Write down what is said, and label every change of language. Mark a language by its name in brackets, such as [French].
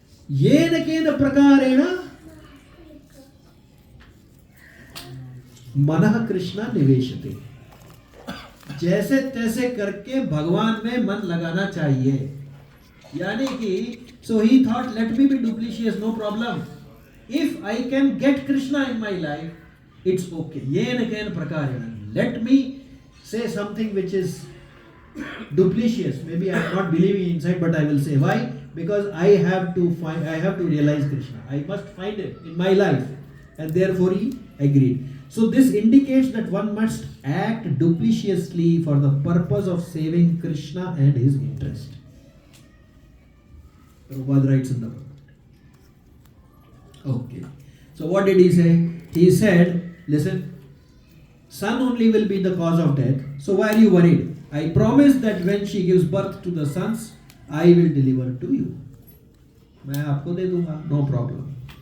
[Sanskrit] Yena kena prakarena मनः कृष्णा निवेशते. [Hindi] जैसे तैसे करके भगवान में मन लगाना चाहिए. यानी कि [English] so he thought, let me be duplicitous, no problem. If I can get Krishna in my life, it's okay. [Sanskrit] Yena kena prakarena. [English] Let me say something which is duplicitous. Maybe I am not believing inside, but I will say. Why? Because I have to realize Krishna. I must find him in my life. And therefore he agreed. So this indicates that one must act duplicitously for the purpose of saving Krishna and his interest. Prabhupada writes in the book. Okay. So what did he say? He said, listen, son only will be the cause of death. So why are you worried? I promise that when she gives birth to the sons, I will deliver to you. [Hindi] मैं आपको दे दूंगा, [English] no problem.